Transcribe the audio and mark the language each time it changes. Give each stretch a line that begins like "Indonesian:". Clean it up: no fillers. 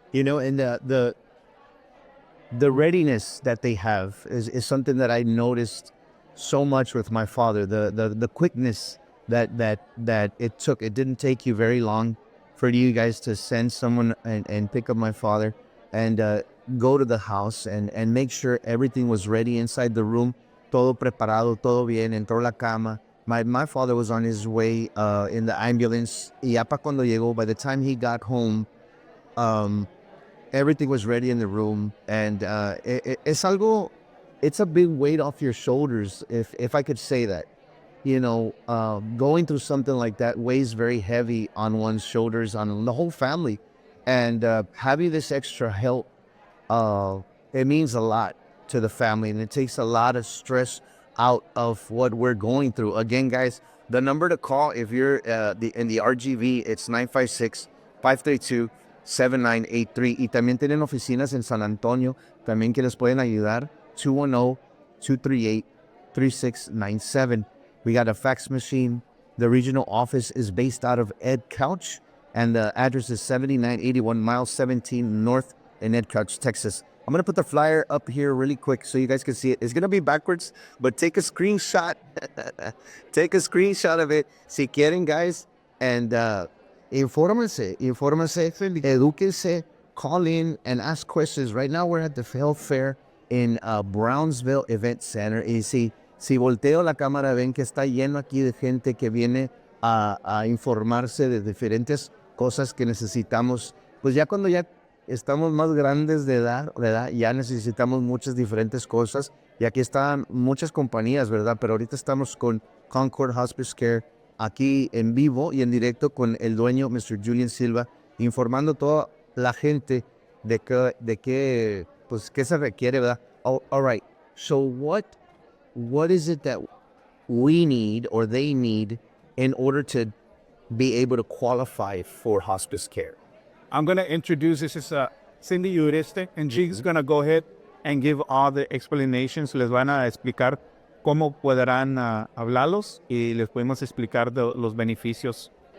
English: You know, and the readiness that they have is something that I noticed so much with my father. The quickness that it took. It didn't take you very long for you guys to send someone and pick up my father and go to the house and make sure everything was ready inside the room.
Spanish: Todo preparado, todo bien, entró la cama.
English: My father was on his way in the ambulance.
Spanish: Y ya pa cuando llegó,
English: by the time he got home, everything was ready in the room. And it's a big weight off your shoulders, if I could say that. You know, going through something like that weighs very heavy on one's shoulders, on the whole family. And having this extra help, it means a lot to the family, and it takes a lot of stress out of what we're going through. Again, guys, the number to call if you're in the RGV, it's 956-532-7983.
Spanish: Y también tienen oficinas en San Antonio, también que les pueden ayudar,
English: 210-238-3697. We got a fax machine. The regional office is based out of Ed Couch. and the address is 7981 Mile 17 North in Edcouch, Texas. I'm going to put the flyer up here really quick so you guys can see it. It's going to be backwards, but take a screenshot. Take a screenshot of it.
Spanish: Si quieren,
English: guys, and
Spanish: infórmense, edúquense,
English: call in and ask questions. Right now we're at the health fair in Brownsville Event Center.
Spanish: Y si volteo la cámara, ven que está lleno aquí de gente que viene a informarse de diferentes cosas que necesitamos. Pues ya cuando ya estamos más grandes de edad, ya necesitamos muchas diferentes cosas. Y aquí están muchas compañías, ¿verdad? Pero ahorita estamos con Concord Hospice Care, aquí en vivo y en directo con el dueño, Mr. Julian Silva, informando a toda la gente de qué se requiere, ¿verdad?
English: Oh, all right. So what is it that we need or they need in order to be able to qualify for hospice care? I'm going to introduce, this is Cindy Ureste, and she's going to go ahead and give all the explanations.
Spanish: Les van a explicar cómo podrán hablarlos y les podemos explicar los beneficios.